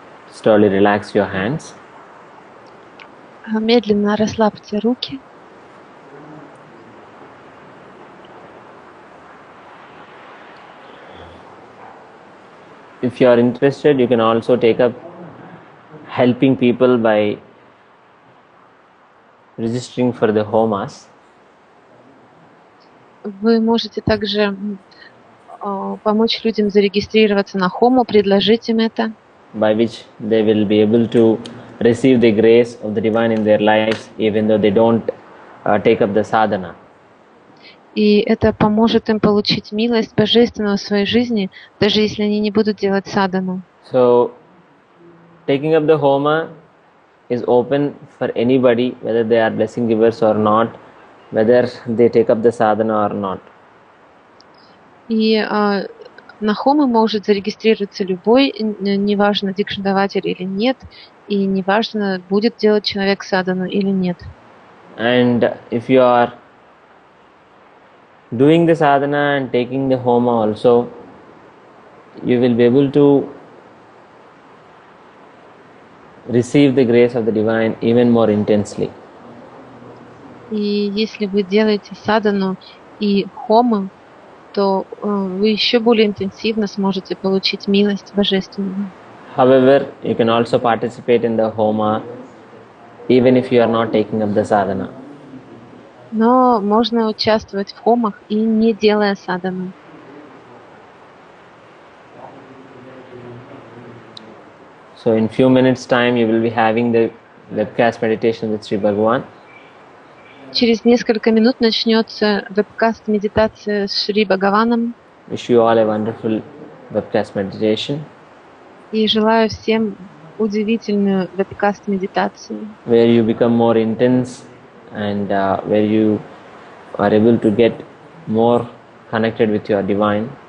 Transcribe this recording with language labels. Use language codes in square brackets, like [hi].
[en] Slowly relax your hands. [ru] Медленно расслабьте руки. [en] If you are interested, you can also take up helping people by registering for the homas. [ru] Вы можете также помочь людям зарегистрироваться на хому, предложить им это. [en] By which they will be able to receive the grace of the divine in their lives, even though they don't take up the sadhana. [ru] И это поможет им получить милость Божественного в своей жизни, даже если они не будут делать садхану. [en] So, taking up the homa is open for anybody, whether they are blessing givers or not, whether they take up the sadhana or not. [ru] И на хомы может зарегистрироваться любой, неважно, дикшндаватель или нет, и неважно, будет делать человек садану или нет. [en] And if you are doing the sadhana and taking the homa also, you will be able to receive the grace of the divine even more intensely. [ru] И если вы делаете садану и хомы, то вы еще более интенсивно сможете получить милость божественную. [en] However, you can also participate in the homa even if you are not taking up the sadhana. [ru] Но можно участвовать в хомах и не делая садану. [en] So in few minutes time you will be having the webcast meditation with Sri Bhagavan. [ru] Через несколько минут начнется вебкаст медитация с Шри Бхагаваном. [en] Wish you all a wonderful webcast meditation. [ru] И желаю всем удивительную вебкаст медитацию, [en] where you become more intense and where you are able to get more connected with your divine.